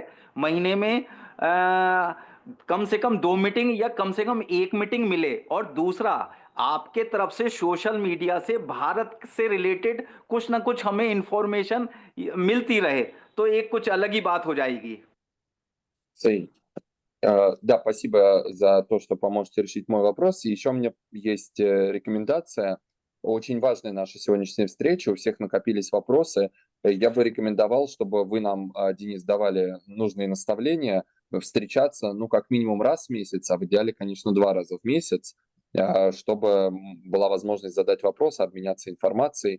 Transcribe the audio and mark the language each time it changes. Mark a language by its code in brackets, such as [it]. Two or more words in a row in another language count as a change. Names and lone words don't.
[hi] महीने में कम से कम 2 मीटिंग या कम से कम 1 मीटिंग मिले, और दूसरा आपके तरफ से [en] social media [hi] से भारत से रिलेटेड कुछ ना कुछ हमें इंफॉर्मेशन मिलती रहे, तो एक कुछ अलग ही बात हो जाएगी. Сэй. [ru] Да, спасибо за то, что поможете решить мой вопрос. И еще у меня есть рекомендация. Очень важная наша сегодняшняя встреча. У всех накопились вопросы. Я бы рекомендовал, чтобы вы нам, Денис, давали нужные наставления, встречаться, ну, как минимум раз в месяц, а в идеале, конечно, 2 раза в месяц, чтобы была возможность задать вопросы, обменяться информацией.